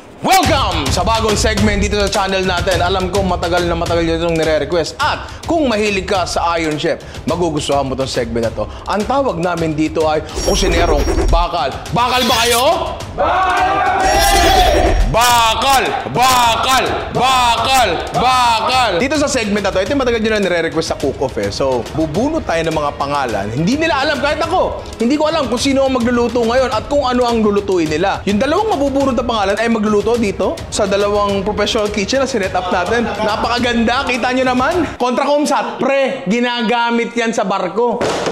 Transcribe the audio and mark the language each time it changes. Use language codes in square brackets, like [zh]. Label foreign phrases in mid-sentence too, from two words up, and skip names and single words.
[tl] Welcome sa bagong segment dito sa channel natin. Alam ko matagal na itong nire-request. At kung mahilig ka sa Iron Chef, magugustuhan mo itong segment na to. Ang tawag namin dito ay Kusinerong Bakal. Bakal ba kayo? Bakal kami! Bakal! Bakal! Bakal! Bakal! Dito sa segment na to, ito yung matagal nyo na nire-request sa cook-off eh. So, bubunot tayo ng mga pangalan. Hindi nila alam, kahit ako. Hindi ko alam kung sino ang magluluto ngayon at kung ano ang lulutuin nila. Yung dalawang mabubunot na pangalan ay magluluto dito sa dalawang [en] professional kitchen [tl] na sinet up natin. Napakaganda, kita nyo naman. Kontra Kumsat, pre, ginagamit yan sa barko.